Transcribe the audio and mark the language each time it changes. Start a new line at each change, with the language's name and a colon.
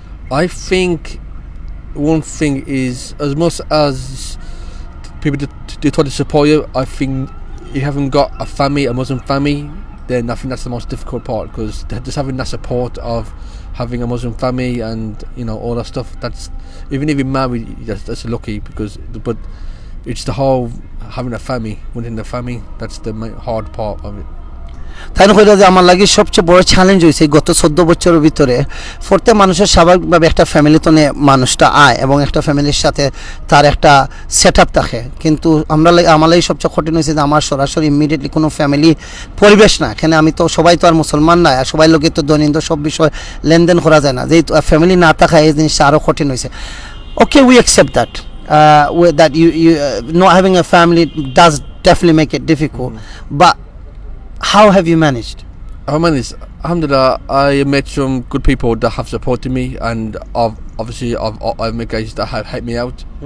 English: I think one thing is, as much as people they try to support you, I think you haven't got a family, a Muslim family, then I think that's the most difficult part, because just having that support of having a Muslim family and all that stuff, that's, even if you're married, that's lucky, but it's the whole having a family within the family, that's the hard part of it.
Bangla: তাই না কইরা যে আমার লাগে সবচেয়ে বড় challenge হয়েছে গত 14 বছরের ভিতরে প্রত্যেক মানুষের স্বাভাবিকভাবে একটা ফ্যামিলি তো মানুষটা আয় এবং একটা ফ্যামিলির সাথে তার একটা সেট আপ থাকে, কিন্তু আমার লাগে সবচেয়ে কঠিন হয়েছে যে আমার সরাসরি ইমিডিয়েটলি কোনো ফ্যামিলি পরিবেশ না, এখানে আমি তো সবাই তো আর মুসলমান না, আর সবাই লোকে তো দৈনন্দিন সব বিষয় লেনদেন করা যায় না, যেহেতু ফ্যামিলি না থাকায় এই জিনিসটা আরও কঠিন হয়েছে।
English: Okay, we accept that that you not having a family does definitely make it difficult. But how have you managed? I managed, alhamdulillah, I met some good people that have supported me, and I've met guys that have helped me out.